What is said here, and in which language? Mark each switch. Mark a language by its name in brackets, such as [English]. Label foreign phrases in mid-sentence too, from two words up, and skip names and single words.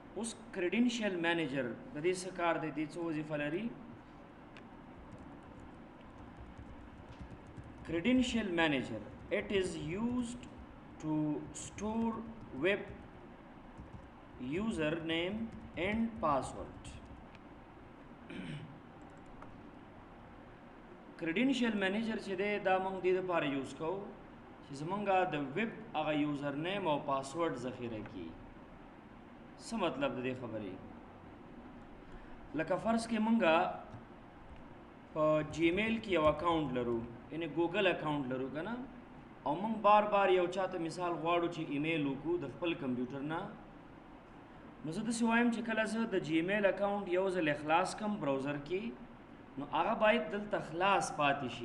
[Pashto] اوس [English] credential manager [Pashto] د دې څه کار دی، د دې څه وظیفه لري؟ [English] credential manager, it is used to store web username and password. credential manager [Pashto] چې دی دا موږ دې لپاره یوز کوو چې زمونږه د ویب هغه [English] user name [Pashto] او پاسورډ ذخیره کړي. څه مطلب د دې خبرې؟ لکه فرض کې مونږه په جیمیل کې یو اکاونټ لرو، یعنی ګوګل اکاونټ لرو که نه، او موږ بار بار یو چاته مثال غواړو چې ایمیل وکړو د خپل کمپیوټر نه، نو زه داسې وایم چې کله زه د جیمیل اکاونټ یو ځل اخلاص کم براوزر کې، نو هغه باید دلته خلاص پاتې شي.